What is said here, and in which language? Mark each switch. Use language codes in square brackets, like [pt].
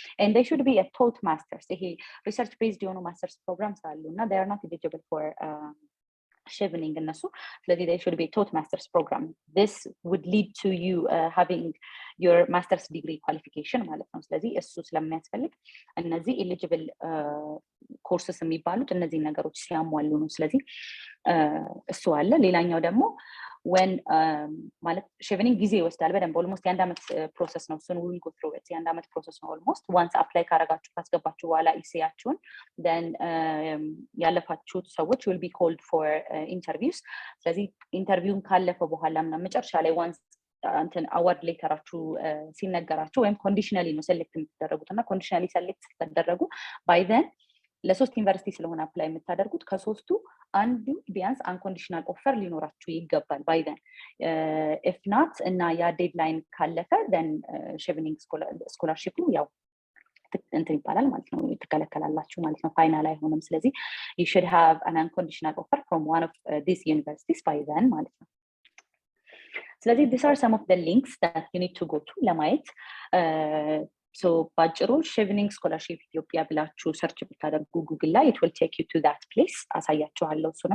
[en] And they should be a taught masters. [am] ይሄ [en] research based [am] የሆኑ [en] masters programs [am] አሉና [en] they are not eligible for Chevening [am] እነሱ። ስለዚህ [en] they should be taught masters program. This would lead to you having your master's degree qualification [am] ማለት ነው። ስለዚህ እሱ ስለሚያስፈልግ እነዚህ eligible courses የሚባሉት እነዚህ ነገሮች ሲያሟሉ ነው። ስለዚህ እሱ አለ። ሌላኛው ደግሞ when ማለት Chevening ጊዜ ይወስዳል በደንብ almost የአንድ አመት ፕሮሰስ ነው። እሱን [en] we will go through it [am] የአንድ አመት ፕሮሰስ ነው almost. [en] once apply [am] ካስገባችሁ በኋላ ኢሴያችሁን [en] then [am] ያለፋችሁት ሰዎች [en] will be called for interviews. [am] ስለዚህ ኢንተርቪውን ካለፈ በኋላ ምናምን መጨረሻ ላይ once እንትን አዋርድ ሌተራችሁ ሲነገራችሁ ወይም ኮንዲሽናሊ ነው ሴሌክት የምትደረጉትና ኮንዲሽናሊ ሴሌክት ስትደረጉ [en] by then [am] ለሶስት ዩኒቨርሲቲ ስለሆነ አፕላይ የምታደርጉት ከሶስቱ አንዱ ቢያንስ አንኮንዲሽናል ኦፈር ሊኖራችሁ ይገባል by then. [en] if not [am] እና ያ ዴድላይን ካለፈ then Chevening scholarship ያው እንትን ይባላል ማለት ነው ትከለከላላችሁ ማለት ነው ፋይናል አይሆንም። ስለዚህ [en] you should have an unconditional offer from one of these universities by then [am] ማለት ነው። ስለዚህ [en] these are some of the links that you need to go to [am] ለማየት so ባጭሩ Chevening scholarship ኢትዮጵያ ብላችሁ ሰርች ብታደርጉ ጉግል ላይ [en] it will take you to that place [am] አሳያችኋለሁ።